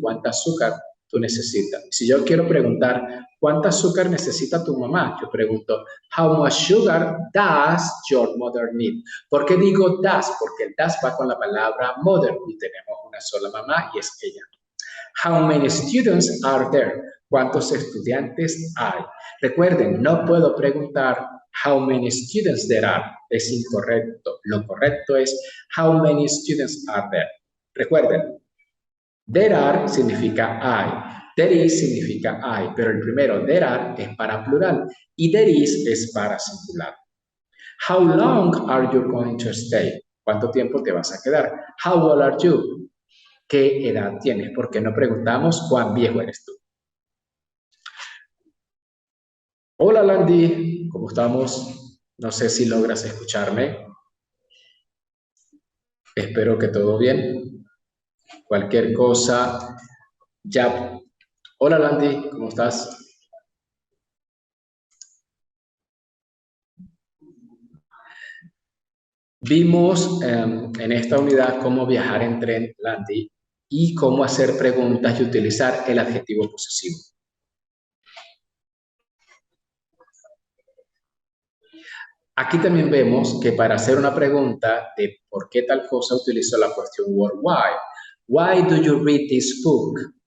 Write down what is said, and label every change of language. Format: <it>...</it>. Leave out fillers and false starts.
<es>¿Cuánta azúcar tú necesitas? Si yo quiero preguntar, ¿cuánta azúcar necesita tu mamá? Yo pregunto,</es> <en>how much sugar does your mother need?</en> <es>¿Por qué digo does? Porque el does va con la palabra mother y tenemos una sola mamá y es ella.</es> <en>How many students are there?</en> <es>¿Cuántos estudiantes hay? Recuerden, no puedo preguntar</es> <en>how many students there are.</en> <es>Es incorrecto. Lo correcto es</es> <en>how many students are there.</en> <es>Recuerden,</es> <en>there are</en> <es>significa hay. There is significa hay, pero el primero, there are, es para plural y there is es para singular.</es> <en>How long are you going to stay?</en> <es>¿Cuánto tiempo te vas a quedar?</es> <en>How old are you?</en> <es>¿Qué edad tienes? Porque no preguntamos cuán viejo eres tú. Hola Landy, ¿cómo estamos? No sé si logras escucharme. Espero que todo bien. Cualquier cosa, ya. Hola Landy, ¿cómo estás? Vimos en esta unidad cómo viajar en tren, Landy, y cómo hacer preguntas y utilizar el adjetivo posesivo. Aquí también vemos que para hacer una pregunta de por qué tal cosa utilizo la cuestión word why.</es> <en>Why do you read this book?</en>